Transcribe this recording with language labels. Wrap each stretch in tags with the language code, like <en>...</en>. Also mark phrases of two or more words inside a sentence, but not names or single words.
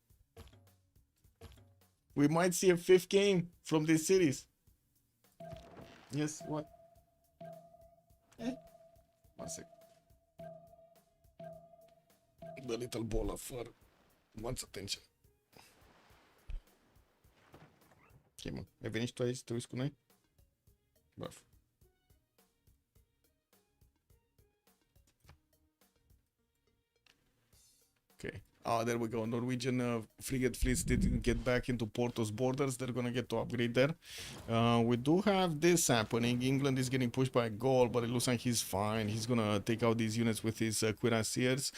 <en>We might see a 5th game from this series. Yes, what? One sec. The little ball of fur wants attention.</en> <ro>Ok, mă. Ai venit și tu aici să te uiți cu noi? Bravo.</ro> <en>Okay. There we go. Norwegian frigate fleets didn't get back into Porto's borders. They're gonna get to upgrade there. We do have this happening. England is getting pushed by a goal, but it looks like he's fine. He's gonna take out these units with his cuirassiers.</en>